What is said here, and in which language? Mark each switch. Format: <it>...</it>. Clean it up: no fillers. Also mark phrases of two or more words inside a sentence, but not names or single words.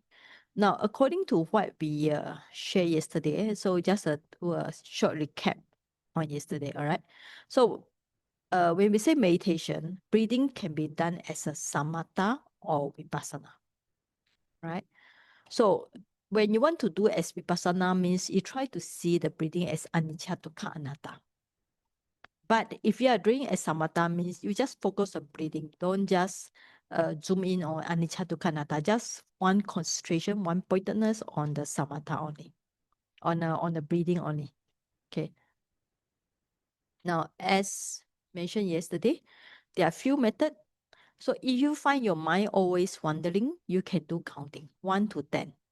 <en>Now, according to what we shared yesterday, so just do a short recap on yesterday. All right. So when we say meditation, breathing can be done as a samatha or vipassana, right? So when you want to do as vipassana, means you try to see the breathing as</en> <pi>anicca, dukkha, anatta.</pi> <en>But if you are doing as samatha, means you just focus on breathing. Don't just zoom in on</en> <pi>anicca, dukkha, anatta.</pi> <en>Just one concentration, one pointedness on the samatha only, on the breathing only. Okay. Now, as mentioned yesterday, there are few methods. So if you find your mind always wandering, you can do counting 1 to 10.</en>